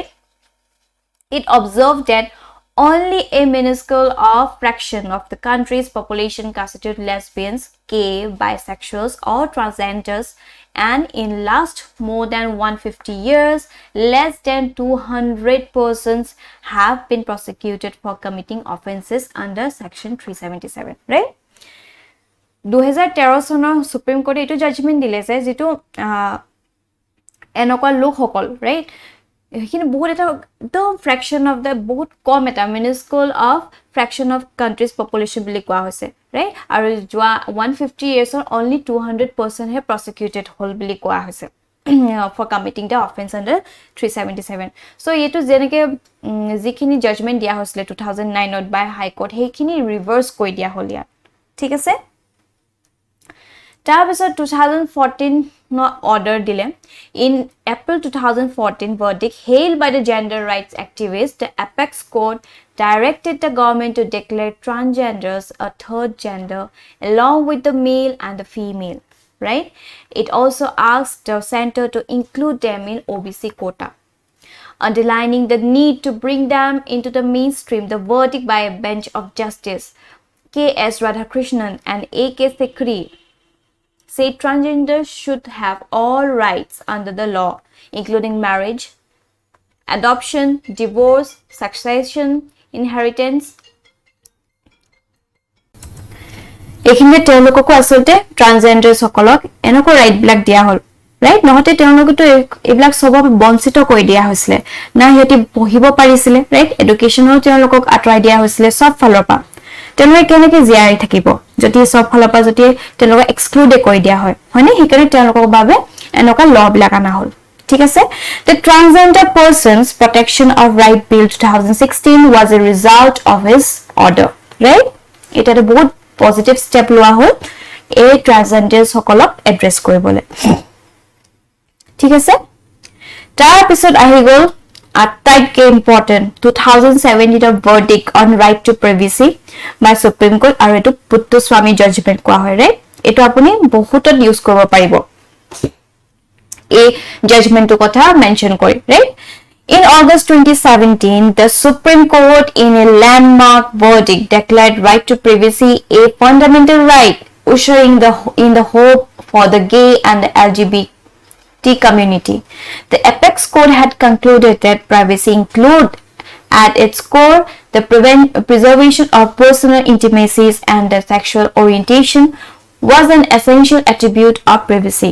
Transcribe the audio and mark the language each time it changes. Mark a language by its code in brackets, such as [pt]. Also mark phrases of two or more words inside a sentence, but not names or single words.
[en] It observed that only a minuscule fraction of the country's population constitute lesbians, gay, bisexuals, or transgenders, and in last more than 150 years, less than 200 persons have been prosecuted for committing offenses under Section 377, right? [as] 2013 চনৰ Supreme Court এটো judgment দিলে যে যেটো এনেকুৱা লোকসকল, right? কিন্তু বহুত এটা একদম [en] fraction of the [as] বহুত কম এটা [en] minuscule of fraction of country's population [as] বুলি কোৱা হৈছে, right? আৰু যোৱা [en] 150 years or only [as] 200% হে prosecuted হল বুলি কোৱা হৈছে [en] for committing the offense under 377. [as] So এটো যেনেকে যিখিনি judgment দিয়া হৈছিল 2009 ত by High Court হেখিনি reverse কৰি দিয়া হল ইয়াত, ঠিক আছে? [en] তাৰপিছত 2014 order dile in April 2014 verdict hailed by the gender rights activists, the apex court directed the government to declare transgenders a third gender along with the male and the female, right? It also asked the center to include them in OBC quota, underlining the need to bring them into the mainstream. The verdict by a bench of Justice K.S. Radhakrishnan and A.K. Sikri say transgender should have all rights under the law, including marriage, adoption, divorce, succession, inheritance. [as] এইখিনিতে তেওঁলোককো আচলতে ট্ৰান্সজেন্ডাৰ সকলক এনেকুৱা ৰাইট বিলাক দিয়া হ'ল ৰাইট নহতে তেওঁলোকতো এইবিলাক সব বঞ্চিত কৰি দিয়া হৈছিল না হেতি পঢ়িব পাৰিছিল [en] right education [as] তেওঁলোকক আতৰাই দিয়া হৈছিল সব ফালৰ পৰা তেওঁলোকে কেনেকৈ জিয়াই থাকিব যদি সব ফালৰ পৰা যদি তেওঁলোকক এক্সক্লুড কৰি দিয়া হয় হয়নে সেইকাৰণে তেওঁলোকৰ বাবে এনেকুৱা ল বিলাক আনা হ'ল ঠিক আছে [en] the transgender persons protection of right bill 2016 was a result of his order right [as] এটা বহুত [en] positive step [as] লোৱা হ'ল এই ট্ৰান্সজেন্ডাৰ সকলক এড্ৰেছ কৰিবলৈ ঠিক আছে তাৰ পিছত আহি গ'ল আটাইতকৈ ইম্পৰ্টেন্ট 2017 ৰ [en] verdict on right to privacy by supreme court [as] আৰু এটো পুত্তু স্বামী জাজমেন্ট কোৱা হয় ৰাইট এটো আপুনি বহুতত ইউজ কৰিব পাৰিব এই জাজমেন্টৰ কথা মেনশন কৰি ৰাইট [en] In August 2017, the Supreme Court, in a landmark verdict, declared right to privacy a fundamental right, ushering in the hope for the gay and the LGBT community. The apex court had concluded that privacy include at its core the preservation of personal intimacies and the sexual orientation was an essential attribute of privacy.